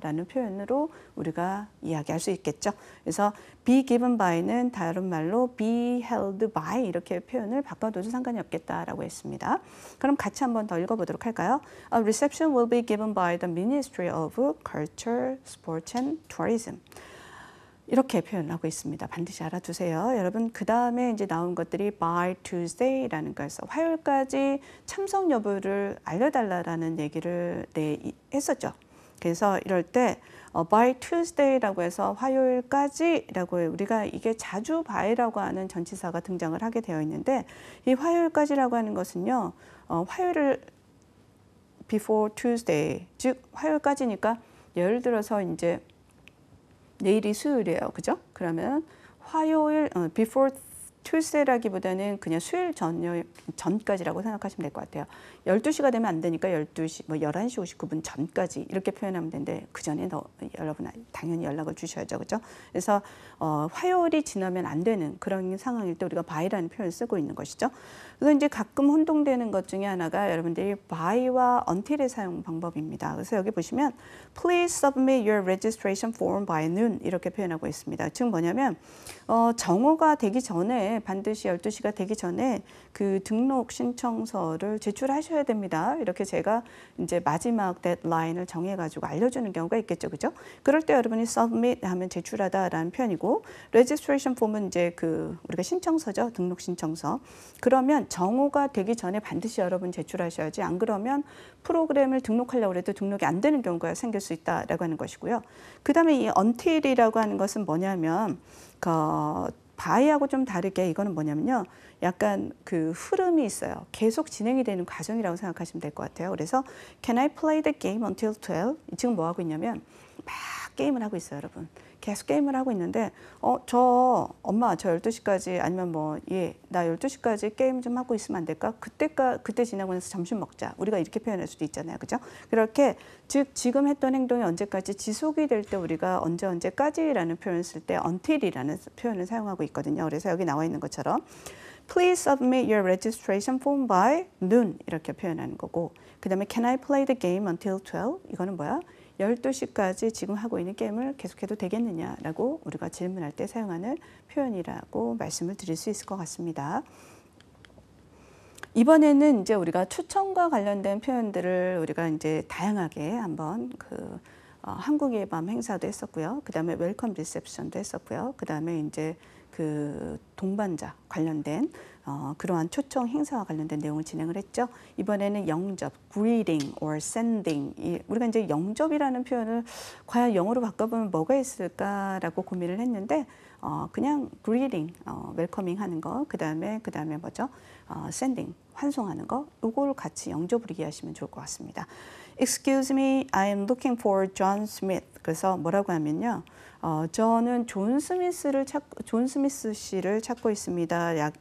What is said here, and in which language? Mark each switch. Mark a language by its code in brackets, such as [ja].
[ko] 라는 표현으로 우리가 이야기할 수 있겠죠. 그래서 be given by는 다른 말로 be held by 이렇게 표현을 바꿔도 상관이 없겠다라고 했습니다. 그럼 같이 한번 더 읽어보도록 할까요? [en] A reception will be given by the Ministry of Culture, Sport and Tourism. [ko] 이렇게 표현하고 있습니다. 반드시 알아두세요. 여러분 그 다음에 이제 나온 것들이 by Tuesday라는 거였어. 화요일까지 참석 여부를 알려달라는 얘기를 했었죠. 그래서 이럴 때 by Tuesday라고 해서 화요일까지라고 우리가 이게 자주 by라고 하는 전치사가 등장을 하게 되어 있는데 이 화요일까지라고 하는 것은요. 화요일을 before Tuesday 즉 화요일까지니까 예를 들어서 이제 내일이 수요일이에요. 그죠? 그러면 화요일 before Tuesday라기보다는 그냥 수요일 전까지라고 생각하시면 될 것 같아요. 12시가 되면 안 되니까 12시, 뭐 11시 59분 전까지 이렇게 표현하면 되는데 그 전에 여러분 당연히 연락을 주셔야죠. 그죠? 그래서 화요일이 지나면 안 되는 그런 상황일 때 우리가 by라는 표현을 쓰고 있는 것이죠. 그래서 이제 가끔 혼동되는 것 중에 하나가 여러분들이 by와 until의 사용 방법입니다. 그래서 여기 보시면 [en] Please submit your registration form by noon [ko] 이렇게 표현하고 있습니다. 즉 뭐냐면 정오가 되기 전에 반드시 12시가 되기 전에 그 등록 신청서를 제출하셔야 됩니다. 이렇게 제가 이제 마지막 데드라인을 정해가지고 알려주는 경우가 있겠죠. 그죠? 그럴 때 여러분이 submit 하면 제출하다라는 표현이고 registration form은 이제 그 우리가 신청서죠. 등록 신청서. 그러면 정오가 되기 전에 반드시 여러분 제출하셔야지 안 그러면 프로그램을 등록하려고 해도 등록이 안 되는 경우가 생길 수 있다라고 하는 것이고요. 그 다음에 이 until이라고 하는 것은 뭐냐면 by하고 좀 다르게 이거는 뭐냐면요. 약간 그 흐름이 있어요. 계속 진행이 되는 과정이라고 생각하시면 될 것 같아요. [en] 그래서 Can I play the game until 12? [ko] 지금 뭐 하고 있냐면 막 게임을 하고 있어요, 여러분. 계속 게임을 하고 있는데 엄마 저 12시까지 아니면 나 12시까지 게임 좀 하고 있으면 안 될까? 그때 지나고 나서 점심 먹자. 우리가 이렇게 표현할 수도 있잖아요. 그죠? 그렇게 즉 지금 했던 행동이 언제까지 지속이 될 때 우리가 언제까지라는 표현을 쓸 때 until이라는 표현을 사용하고 있거든요. 그래서 여기 나와 있는 것처럼 [en] Please submit your registration form by noon [ko] 이렇게 표현하는 거고 그 다음에 [en] Can I play the game until 12? [ko] 이거는 뭐야? 12시까지 지금 하고 있는 게임을 계속해도 되겠느냐라고 우리가 질문할 때 사용하는 표현이라고 말씀을 드릴 수 있을 것 같습니다. 이번에는 이제 우리가 추천과 관련된 표현들을 우리가 이제 다양하게 한번 한국의 밤 행사도 했었고요. 그 다음에 웰컴 리셉션도 했었고요. 그 다음에 이제 그 동반자 관련된 그러한 초청 행사와 관련된 내용을 진행을 했죠. 이번에는 영접, [en] greeting or sending. [ko] 우리가 이제 영접이라는 표현을 과연 영어로 바꿔보면 뭐가 있을까라고 고민을 했는데 그냥 greeting, 웰커밍 하는 거, 그 다음에 뭐죠? sending, 환송하는 거, 이걸 같이 영접으로 이해하시면 좋을 것 같습니다. [en] Excuse me, I'm looking for John Smith. [ko] 그래서 뭐라고 하면요. 저는 존 스미스 씨를 찾고 있습니다.